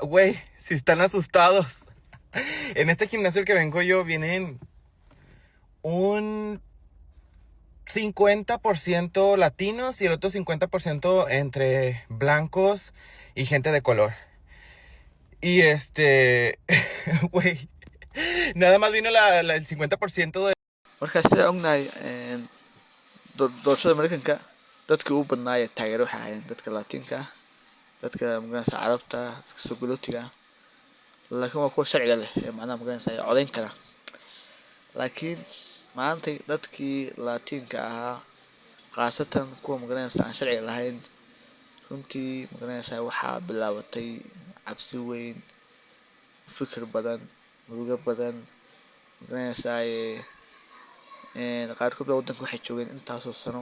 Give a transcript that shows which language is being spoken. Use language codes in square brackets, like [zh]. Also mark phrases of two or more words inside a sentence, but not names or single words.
[es] Güey, si están asustados. En este gimnasio al que vengo yo vienen un 50% latinos y el otro 50% entre blancos y gente de color. Y güey, nada más vino el 50% de... [so] Marka sida ognahay doorashada Mareykanka dadka ugu badnaa ee taageero waxay ahaayeen dadka Latinka dadka magaranaysa Carabta dadka sogolootiga laakiin waa kuwa sharciga leh ee macnaha magaranaysa codeyn kara laakiin maanta dadkii Latinka ahaa qaasatan kuwa magaranaysa aan sharciga lahayn runtii magaranaysa waxaa bilaabatay cabsi weyn fikir badan murugo badan magaranaysa qaarkood waddanka waxay joogeen intaasoo sano